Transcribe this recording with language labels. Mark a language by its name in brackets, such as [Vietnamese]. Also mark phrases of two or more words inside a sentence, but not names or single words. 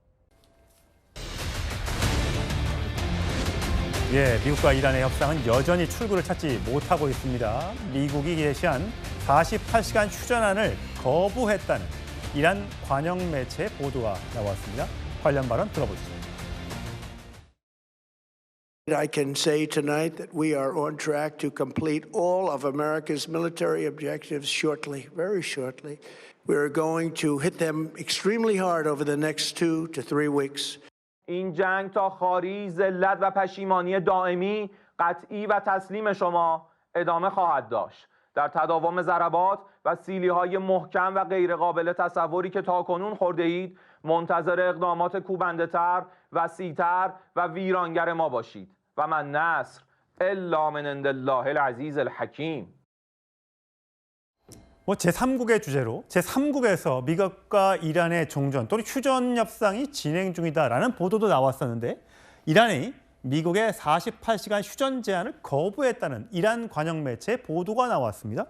[Korean] 미국과 이란의 협상은 여전히 출구를 찾지 못하고 있습니다. 미국이 제시한 48시간 휴전안을 거부했다는 이란 관영 매체 보도가 나왔습니다. 관련 발언 들어보시죠. [English] I can say tonight that we are on track to complete all of America's military objectives shortly, very shortly. We are going to hit them extremely hard over the next 2 to 3 weeks. [Persian] این جنگ تا خاری، ذلت و پشیمانی دائمی، قطعی و تسلیم شما ادامه خواهد داشت. در تداوم ضربات و سیلی‌های محکم و غیرقابل تصوری که تاکنون خورده اید، منتظر اقدامات کوبنده‌تر، وسیع‌تر و ویرانگر ما باشید. [Arabic] و من نصر الا من عند الله العزیز الحکیم. [Korean] 제3국의 주제로 제3국에서 미국과 이란의 종전 또는 휴전 협상이 진행 중이다라는 보도도 나왔었는데 이란이 미국의 48시간 휴전 제안을 거부했다는 이란 관영 매체 보도가 나왔습니다.